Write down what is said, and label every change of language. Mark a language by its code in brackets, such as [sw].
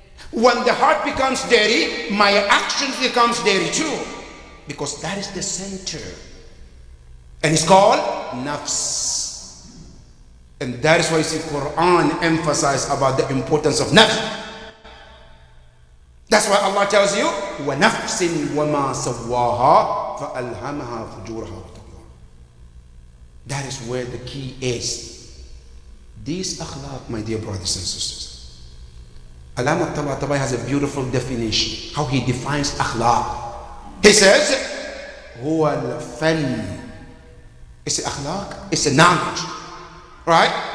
[en] When the heart becomes dirty, my actions becomes dirty too. Because that is the center. And it's called nafs. And that is why you see Quran emphasize about the importance of nafs. That's why Allah tells you, [ar] وَنَفْسٍ وَمَا سَوَّاهَا فَأَلْهَمَهَا فُجُورَهَا وَتَقْوَاهَا. [en] That is where the key is. These akhlaq, my dear brothers and sisters. Allama Tabatabai has a beautiful definition, how he defines akhlaq. He says, [ar] هو الفن. [en] It's akhlaq, it's a knowledge, right?